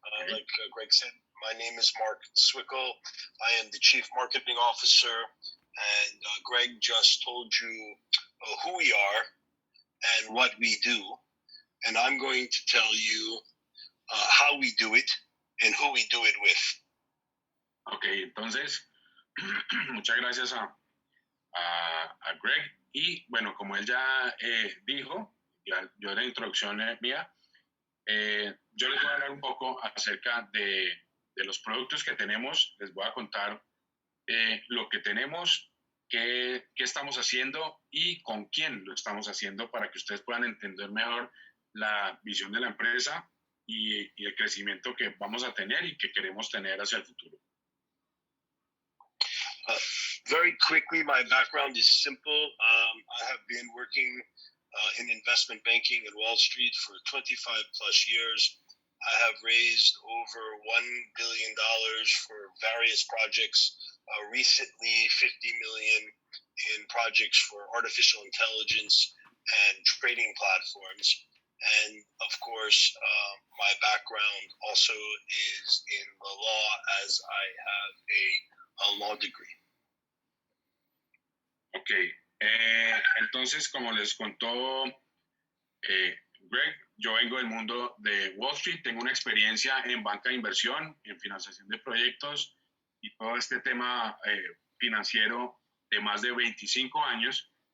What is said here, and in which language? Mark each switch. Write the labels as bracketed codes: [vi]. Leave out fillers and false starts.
[en] Like Greg said, my name is Mark Swickle. I am the Chief Marketing Officer and Greg just told you who we are and what we do, and I'm going to tell you how we do it and who we do it with. [es] Ok, entonces, muchas gracias a Greg. Y bueno, como él ya dijo, yo en la introducción mía, yo les voy a hablar un poco acerca de los productos que tenemos. Les voy a contar lo que tenemos, qué estamos haciendo y con quién lo estamos haciendo para que ustedes puedan entender mejor la visión de la empresa y el crecimiento que vamos a tener y que queremos tener hacia el futuro. [en] Very quickly, my background is simple. I have been working in investment banking at Wall Street for 25 plus years. I have raised over $1 billion for various projects. Recently, $50 million in projects for artificial intelligence and trading platforms. And of course, my background also is in the law, as I have a law degree. [es] Ok, entonces como les contó Greg, yo vengo del mundo de Wall Street, tengo una experiencia en banca de inversión, en financiación de proyectos y todo este tema financiero de más de 25 años.